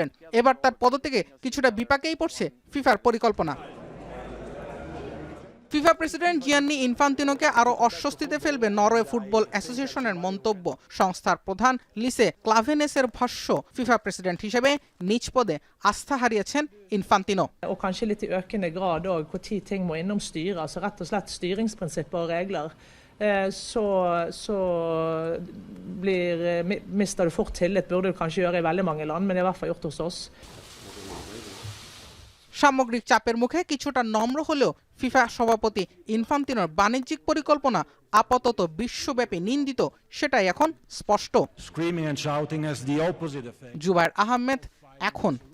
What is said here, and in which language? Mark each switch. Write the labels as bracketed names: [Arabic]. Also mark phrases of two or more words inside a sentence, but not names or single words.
[Bangla] এবার তার পদত্যাগে কিছুটা বিপাকেই পড়ছে ফিফার পরিকল্পনা। ফিফা প্রেসিডেন্ট জিয়ান্নি ইনফান্তিনোকে আরও অস্বস্তিতে ফেলবে নরওয়ে ফুটবল অ্যাসোসিয়েশনের মন্তব্য। সংস্থার প্রধান লিসে ক্লাভেনেসের ভাষ্য, ফিফা প্রেসিডেন্ট হিসেবে নিজ পদে আস্থা হারিয়েছেন ইনফান্তিনো। [Norwegian] Och kanskje litt i økende grad òg når ting må innom styret, altså rett og slett styringsprinsipper og regler. Så mister du fort tillit, burde du kanskje gjøre i veldig mange land, men det er i hvert fall gjort hos oss. [Bangla] সামগ্রিক চাপের মুখে কিছুটা নম্র হলেও ফিফা সভাপতি ইনফান্তিনোর বাণিজ্যিক পরিকল্পনা আপাতত বিশ্বব্যাপী নিন্দিত, সেটাই এখন স্পষ্ট। জুবায়ের আহমেদ, এখন।